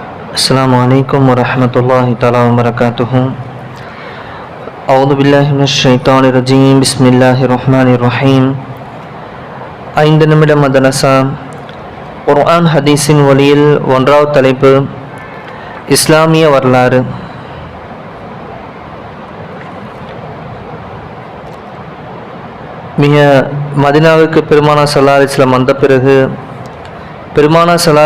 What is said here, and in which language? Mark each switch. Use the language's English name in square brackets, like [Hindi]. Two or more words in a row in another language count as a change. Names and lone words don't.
[Arabic] السلام عليكم ورحمة الله تعالى وبركاته. أعوذ بالله من الشيطان الرجيم. بسم الله الرحمن الرحيم. [Tamil] 5 நிமிட மதரசா குர்ஆன் ஹதீஸின் ஒளியில் ஒன்றாவது தலைப்பு இஸ்லாமிய வரலாறு. மிக மதீனாவுக்கு பெருமானார் [Arabic] صلى الله عليه وسلم [Tamil] வந்த பிறகு பெருமானார் [Arabic] صلى الله